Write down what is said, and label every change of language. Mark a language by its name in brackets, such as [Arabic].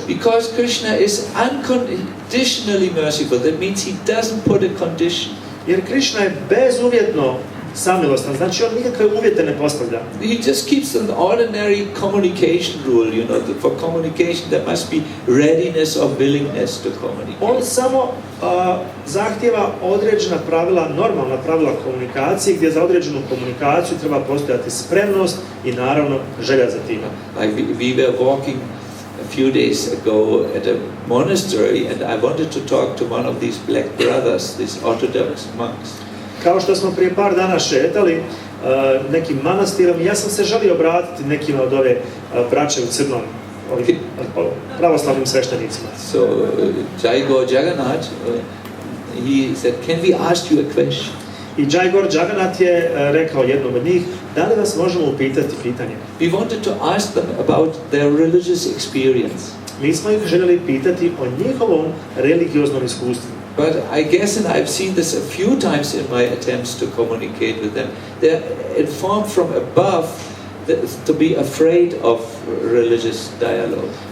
[English] Because Krishna is unconditionally merciful. That means he doesn't put a condition. [Bosnian] Jer Krišna je bezuvjetno samilostan, znači on nikakve uvjete ne postavlja. [English] He just keeps an ordinary communication rule, for communication there must be readiness or willingness to communicate. [Bosnian] On samo zahtjeva određena pravila, normalna pravila komunikacije, gdje za određenu komunikaciju treba postojati spremnost i naravno želja za time. [English] Like we were walking a few days ago at a monastery and I wanted to talk to one of these black brothers, these Orthodox monks. [Bosnian] Kao što smo prije par dana šetali nekim manastirom, ja sam se želio obratiti nekima od ove braće u crnom, ovim pravoslavnim sveštenicima. [English] So Jai-Gaur Jagannath, he said, can we ask you a question? [Bosnian] I Jai-Gaur Jagannath je rekao jednom od njih, da li vas možemo upitati pitanje? [English] We wanted to ask them about their religious experience. [Bosnian] Mi smo ih željeli pitati o njihovom religioznom iskustvu. [English] But I guess, and I've seen this a few times in my attempts to communicate with them, they're informed from above to be afraid of religious dialogue.